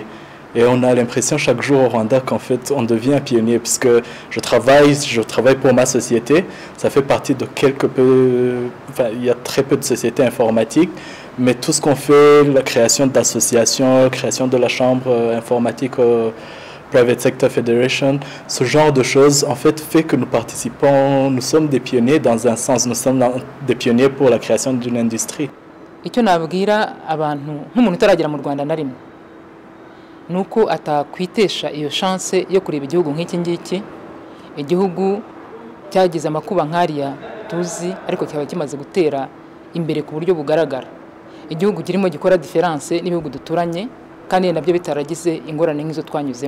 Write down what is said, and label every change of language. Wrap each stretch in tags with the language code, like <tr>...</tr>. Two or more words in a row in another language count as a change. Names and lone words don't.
<fr>Et on a l'impression chaque jour au Rwanda qu'en fait on devient un pionnier, puisque je travaille pour ma société, ça fait partie de il y a très peu de sociétés informatiques, mais tout ce qu'on fait, la création d'associations, création de la chambre informatique, Private Sector Federation, ce genre de choses en fait que nous participons, nous sommes des pionniers dans un sens, nous sommes des pionniers pour la création d'une industrie.</fr> <rw>Icyo nabwira abantu nk'umuntu utaragera mu Rwanda na rimwe nuko atakwitesha iyo chance yo kureba igihugu nk'iki ngiki, igihugu cyagize amakuba nk'ariya tuzi ariko cyaba kimaze gutera imbere ku buryo bugaragara, igihugu kirimo gikora difference n'ibihugu duturanye kandi nabyo bitaragize ingorane nk'izo twanyuzemo.</rw>